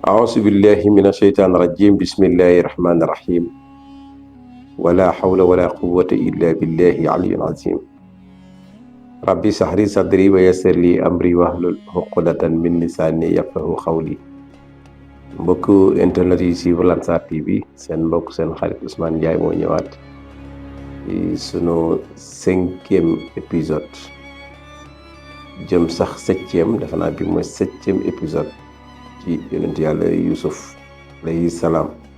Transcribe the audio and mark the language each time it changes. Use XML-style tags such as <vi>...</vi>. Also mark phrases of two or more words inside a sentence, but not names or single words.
<ar>أعوذ بالله من الشيطان الرجيم بسم الله الرحمن الرحيم ولا حول ولا قوة إلا بالله العلي العظيم ربي اشرح لي صدري ويسر لي أمري واحلل عقدة من لساني يفقهوا قولي</ar> <wo>mbokk internet yi ci Lansar TV seen mbokk seen xarit Ousmane Ndiaye moo ñëwaat ci sunu 5e épisode jëm sax 7e defe naa bi mooy 7e épisode ci yonent yàlla Youssouf</wo> <ar>عليه السلام</ar>